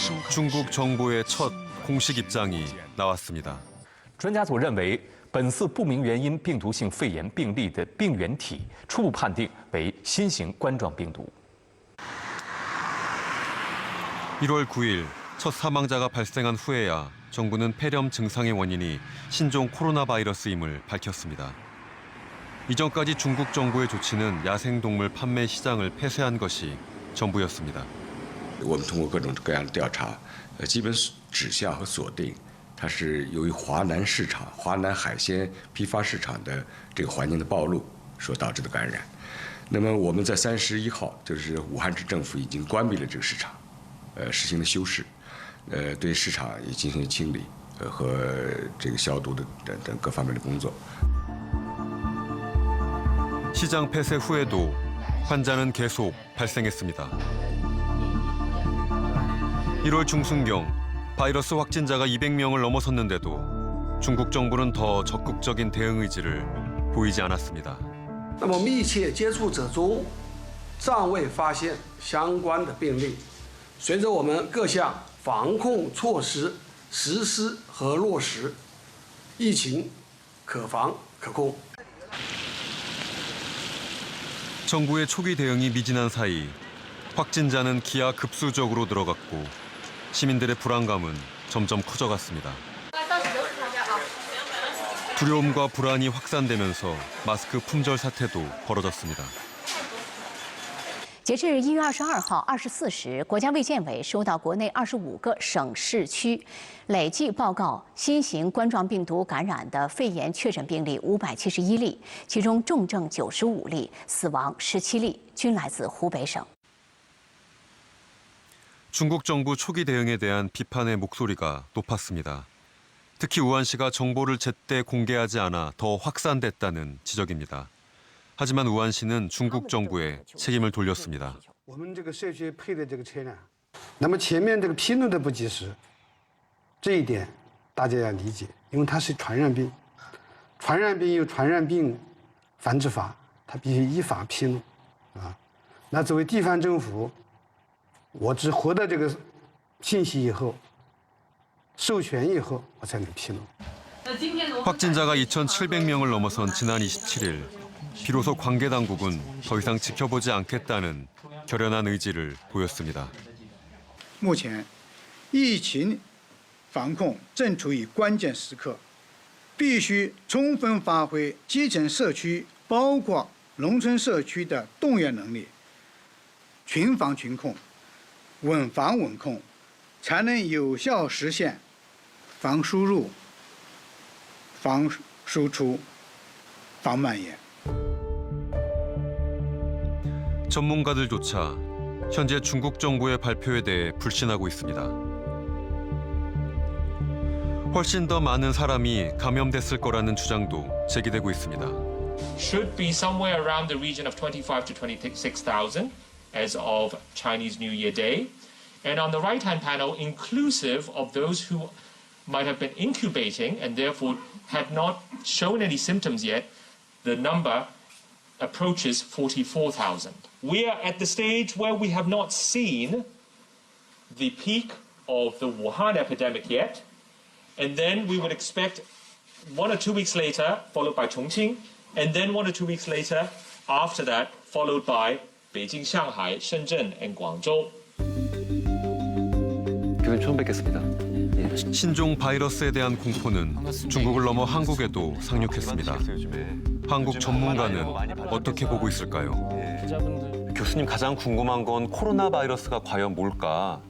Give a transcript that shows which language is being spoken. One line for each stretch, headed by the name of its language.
Korean: 중국 정부의 첫 공식 입장이 나왔습니다.
Chinese: 专家组认为，本次不明原因病毒性肺炎病例的病原体初步判定为新型冠状病毒。
Korean: 1월 9일 첫 사망자가 발생한 후에야 정부는 폐렴 증상의 원인이 신종 코로나 바이러스임을 밝혔습니다. 이전까지 중국 정부의 조치는 야생동물 판매 시장을 폐쇄한 것이 전부였습니다.
Chinese: 我们通过各种各样的调查，基本指向和锁定，它是由于华南市场、华南海鲜批发市场的这个环境的暴露所导致的感染。那么我们在31号，就是武汉市政府已经关闭了这个市场，实行了休市，对市场也进行清理和这个消毒的等各方面的工作。
Korean: 시장 폐쇄 후에도 환자는 계속 발생했습니다. 1월 중순경 바이러스 확진자가 200명을 넘어섰는데도 중국 정부는 더 적극적인 대응 의지를 보이지 않았습니다.
Chinese: 那么密切接触者中暂未发现相关的病例。随着我们各项防控措施实施和落实，疫情可防可控。
Korean: 정부의 초기 대응이 미진한 사이 확진자는 기하급수적으로 늘어갔고 시민들의 불안감은 점점 커져갔습니다. 두려움과 불안이 확산되면서 마스크 품절 사태도 벌어졌습니다.
Chinese: 截至1月22号24时，国家卫健委收到国内25个省市区累计报告新型冠状病毒感染的肺炎确诊病例571例，其中重症95例，死亡17例，均来自湖北省。
Korean: 중국 정부 초기 대응에 대한 비판의 목소리가 높았습니다. 특히 우한시가 정보를 제때 공개하지 않아 더 확산됐다는 지적입니다. 하지만 우한시는 중국 정부에 책임을 돌렸습니다.
Chinese: 我们这个社区配的这个车辆，那么前面这个披露的不及时，这一点大家要理解，因为它是传染病，传染病有传染病防治法，它必须依法披露，啊，那作为地方政府，我只获得这个信息以后，授权以后，我才能披露。
Korean: 확진자가 2,700명을 넘어선 지난 27일, 비로소 관계 당국은 더 이상 지켜보지 않겠다는 결연한 의지를 보였습니다.
Chinese: 目前，疫情防控正处于关键时刻，必须充分发挥基层社区，包括农村社区的动员能力，群防群控，稳防稳控，才能有效实现防输入、防输出、防蔓延。
Korean: 전문가들조차 현재 중국 정부의 발표에 대해 불신하고 있습니다. 훨씬 더 많은 사람이 감염됐을 거라는 주장도 제기되고 있습니다.
English: Should be somewhere around the region of 25 to 26,000 as of Chinese New Year Day. And on the right-hand panel, inclusive of those who might have been incubating and therefore had not shown any symptoms yet, the number approaches 44,000. We are at the stage where we have not seen the peak of the Wuhan epidemic yet, and then we would expect 1 or 2 weeks later, followed by Chongqing, and then 1 or 2 weeks later, after that, followed by Beijing, Shanghai, Shenzhen, and Guangzhou.
Korean: 교수님 처음 뵙겠습니다. 신종 바이러스에 대한 공포는 중국을 넘어 한국에도 상륙했습니다. 한국 전문가는 어떻게 보고 있을까요? 교수님 가장 궁금한 건 코로나 바이러스가 과연 뭘까?